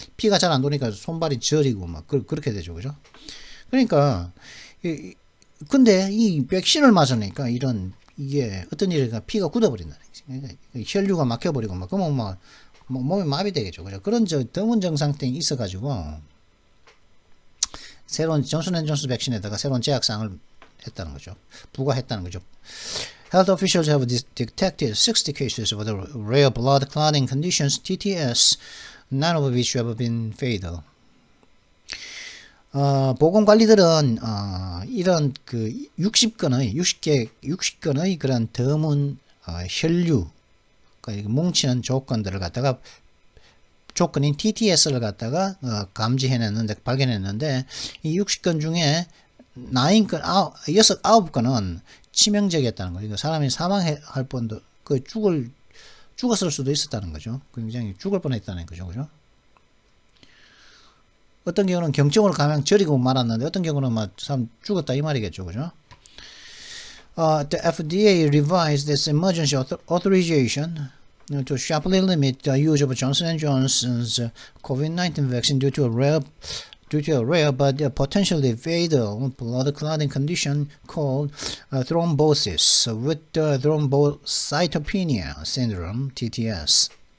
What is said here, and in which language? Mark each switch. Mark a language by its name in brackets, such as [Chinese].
[Korean] 피가 잘 안 도니까 손발이 저리고 막 그렇게 되죠, 그죠? 그러니까 근데 이 백신을 맞으니까 이게 어떤 일이가 피가 굳어버린다. 그러니까 혈류가 막혀버리고 막 그러면 막 몸이 마비되겠죠, 그죠? 그런 드문 증상 등이 있어가지고. 새로운 존슨앤존스 백신에다가 새로운 제약사항을 했다는 거죠. 부과했다는 거죠. [English] Health officials have detected 60 cases of the rare blood clotting conditions TTS, none of which have been fatal. [Korean] 보건관리들은 이런 그 60건의 그런 드문 혈류, 그러니까 뭉치는 조건들을 갖다가 조건인 TTS를 갖다가 감지해냈는데 발견했는데 이 60건 중에 9건은 치명적이었다는 거죠. 사람이 사망할 뻔도 죽었을 수도 있었다는 거죠. 굉장히 죽을 뻔했다는 거죠, 그죠? 어떤 경우는 경증으로 가면 저리고 말았는데 어떤 경우는 막 사람 죽었다 이 말이겠죠, 그죠? [English] The FDA revised its emergency authorization to sharply limit the use of Johnson & Johnson's COVID-19 vaccine due to a rare but potentially fatal blood clotting condition called thrombosis with thrombocytopenia syndrome (TTS).